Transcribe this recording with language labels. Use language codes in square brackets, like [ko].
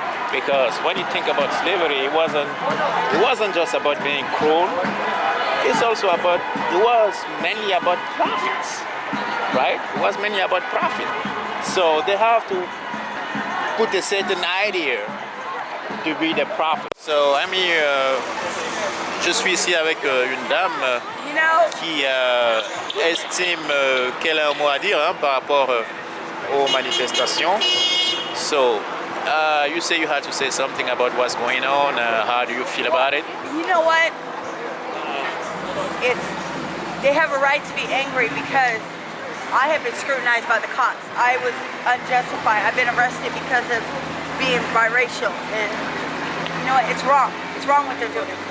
[en] Because when you think about slavery, it wasn't just about being cruel. It was mainly about profits, right? It was mainly about profit. So they have to put a certain idea to be the profit. [fr] So je suis ici avec une dame qui estime qu'elle a un mot à dire par rapport aux manifestations. [en] So. You say you had to say something about what's going on. How do you feel about it? You know what? They have a right to be angry because I have been scrutinized by the cops. I was unjustified. I've been arrested because of being biracial, and you know what? It's wrong. It's wrong what they're doing.